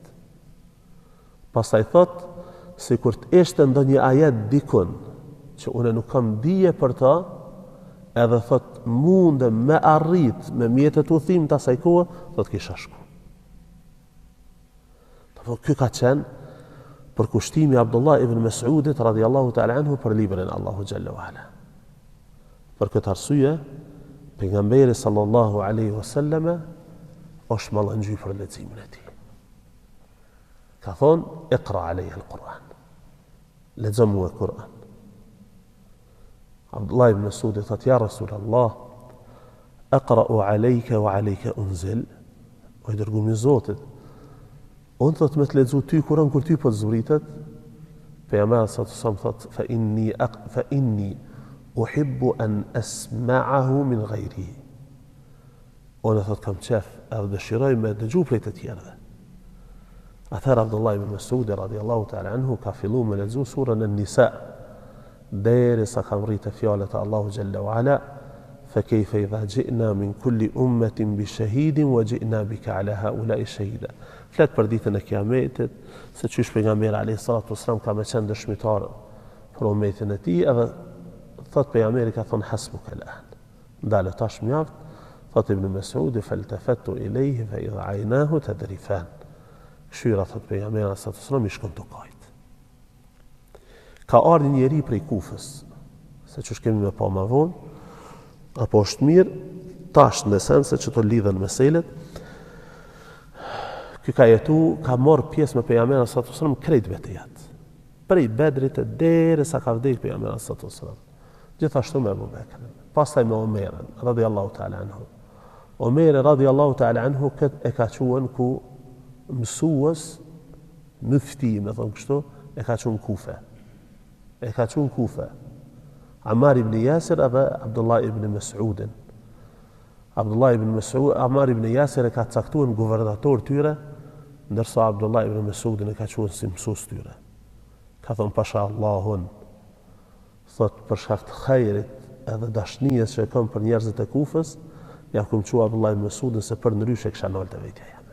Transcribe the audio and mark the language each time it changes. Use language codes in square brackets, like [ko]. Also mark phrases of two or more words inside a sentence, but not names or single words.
[sq] Pastaj thot, si kur të ishte ndonjë ajet dikun që une nuk kam dije për ta, edhe thot mundem me arrit me mjetet udhim të asaj kohe, thot kisha shku. Ky ka qenë për kushtimi Abdullah ibn Mas'udit [ar] رضي الله تعالى عنه [sq] për librin e Allahu [ar] جل وعلا. [sq] Për këtë arsye, pejgamberi [ar] صلى الله عليه وسلم [sq] është mallëngjuar për leximin e tij. Ka thonë, [ar] اقرأ عليه القرآن. [sq] Lexo mua Kur'an. Abdullah ibn Mas'ud thot, [ar] يا رسول الله, أقرأ عليك وعليك أنزل. [sq] O i dërguari i Zotit, unë thot me të lexu ty Kur'an kur ty po të zbritet, pejgamberi sa thot [ar] فإني أحب أن أسمعه من غيره. [sq] Unë thot kam qef edhe dëshiroj me dëgju prej të tjerëve. Atëherë Abdullah ibn Mas'ud [ar] رضي الله تعالى عنه [sq] ka fillu me lexu surën An-Nisa derisa ka rritë fjalët e Allahu [ar] جل وعلا فكيف إذا جئنا من كل أمة بشهيد وجئنا بك على هؤلاء شهيدا. [sq] Flet për ditën e Kiametit, se çysh pejgamberi [ar] عليه الصلاة والسلام [sq] ka më qenë dëshmitar për ummetin e tij, edhe thot pejgamberi ka thon [ar] حسبك الآن. [sq] Ndale tash mjaft, thot Ibn Mas'ud [ar] فالتفت إليه فإذا عيناه تذرفان. [sq] Këshyra thot pejgamberi [ar] عليه الصلاة والسلام [sq] i shkon tokajt. Ka ardhur një njeri prej Kufës, se çysh kemi më pa më vonë, apo është mirë, tash në esencë që të lidhen meselet. Ky ka jetu, ka marrë pjesë me pejgamberin [ar] صلى الله عليه وسلم [sq] krejt betejat. Prej Bedrit derisa ka vdekur pejgamberi [ar] صلى الله عليه وسلم. [sq] Gjithashtu me Abu Bekrin, pastaj me Omerin [ar] رضي الله تعالى عنه. [sq] Omeri [ar] رضي الله تعالى عنه [sq] e ka quhen ku mësues, mëfti, me thonë kështu, e ka quhen Kufe. E ka quhen Kufe. Ammar ibn Yasir edhe Abdullah ibn Mas'udin. Ammar ibn Yasir e ka caktuar guvernator tyre ndërsa Abdullah ibn Mesudin e ka quajtur si mësues tyre. Ka thonë pasha Allahun, thot për shkak të hajrit edhe dashnisë që kam për njerëzit e Kufës, ja kum qua Abdullah ibn Mesudin se për ndryshe kisha nol të vetja jame.